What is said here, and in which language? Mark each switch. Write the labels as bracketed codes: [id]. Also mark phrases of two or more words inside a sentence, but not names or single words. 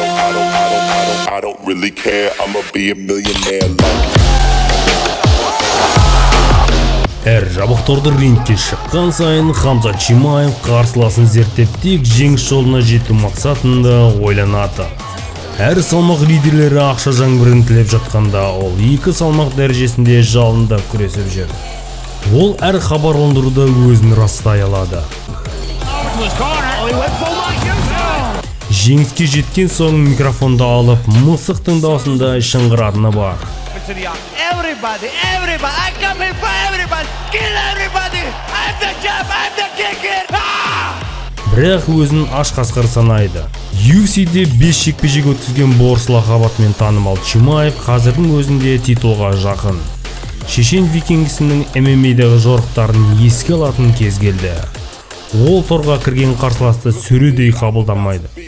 [en] I don't really care. I'ma be a millionaire like. [kk] Жабықтырды рингке шыққан сайын Хамзат Чимаев қарсыласын зерттеп тек жеңіс жолына жету мақсатында ойланады. Әр салмақ лидерлері ақша жаңбырын тілеп жатқанда ол екі салмақ дәрежесінде жалында күресіп жүр. Ол әр хабарландыруда өзін растай алады. Жеңіске жеткен соң микрофонды алып, мысықтың даусында шыңғыратыны бар. [en] Everybody, I come here for everybody, kill everybody, I'm the champ, I'm the king here. [kk] Бірақ өзін аш қасқыр санайды. UFC-де 5 жекпе-жек өткізген Борс лақабатымен танымал Чимаев қазірдің өзінде титулға жақын. Шешен викингісінің MMA-дағы жорықтарын еске алатын кез келді. Ол торға кірген қарсыласты сөредей қабылдамайды.